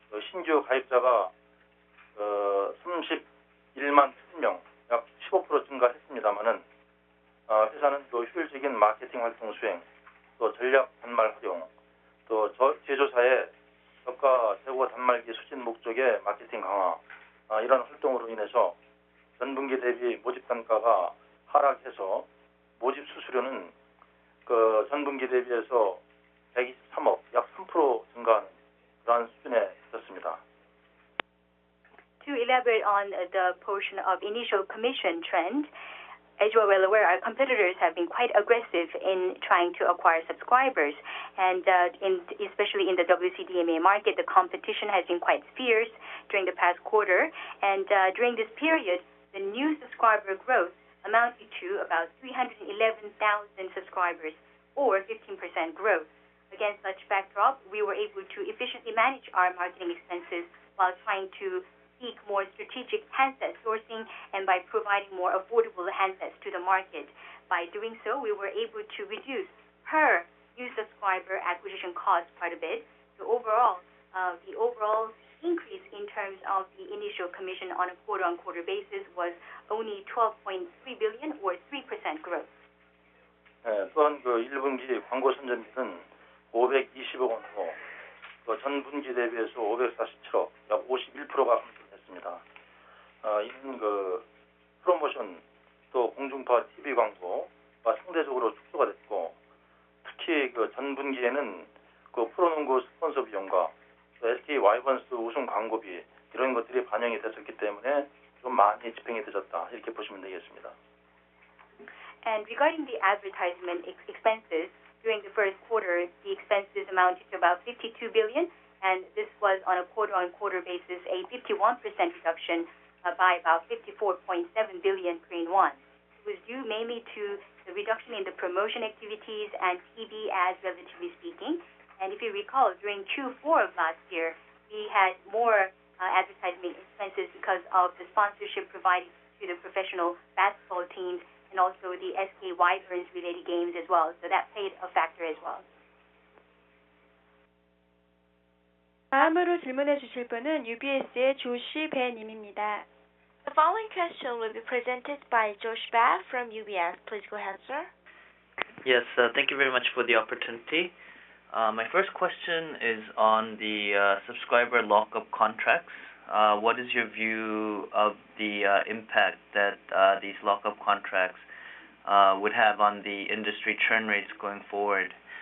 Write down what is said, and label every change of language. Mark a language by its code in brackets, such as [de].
[ko] 신규 가입자가 31만 7명, 약 15% 증가했습니다만은 회사는 또 효율적인 마케팅 활동 수행, 또 전략 단말 활용, 또 제조사의 저가 재고 단말기 수진 목적의 마케팅 강화 이런 활동으로 인해서 전분기 대비 모집 단가가 하락해서 모집 수수료는 그 전분기 대비해서 123억, 약 3% 증가하는 그러한 수준에 있었습니다. [en] To elaborate on the portion of initial commission trend, as you are well aware, our competitors have been quite aggressive in trying to acquire subscribers, and especially in the WCDMA market, the competition has been quite fierce during the past quarter, and during this period, the new subscriber growth amounted to about 311,000 subscribers, or 15% growth. Against such backdrop, we were able to efficiently manage our marketing expenses while trying to seek more strategic handset sourcing and by providing more affordable handsets to the market. By doing so, we were able to reduce per new subscriber acquisition cost quite a bit. So overall, the overall increase in terms of the initial commission on a quarter-on-quarter basis was only 12.3 billion or 3% growth. [ko] 또한 그 1분기 광고 선전비는 520억 원으로 그 전분기 대비해서 547억, 약 51%가 감소했습니다. 이는 그 프로모션 또 공중파 TV 광고가 상대적으로 축소가 됐고, 특히 그 전분기에는 그 프로농구 스폰서 비용과 SK 와이번스 우승 광고비 이런 것들이 반영이 됐었기 때문에 좀 많이 집행이 늦었다 이렇게 보시면 되겠습니다. [en] And regarding the advertisement expenses, during the first quarter, the expenses amounted to about 52 billion, and this was on a quarter-on-quarter basis a 51% reduction by about 54.7 billion Korean won. It was due mainly to the reduction in the promotion activities and TV ads, relatively speaking. And if you recall, during Q4 of last year, we had more advertising expenses because of the sponsorship provided to the professional basketball teams and also the SK Wyverns related games as well. So that played a factor as well. [ko] 다음으로 질문해 주실 분은 UBS의 조시 배님입니다. [en] The following question will be presented by Josh Ba from UBS. Please go ahead, sir. Yes, thank you very much for the opportunity. My first question is on the subscriber lockup contracts. What is your view of the impact that these lockup contracts would have on the industry churn rates going forward?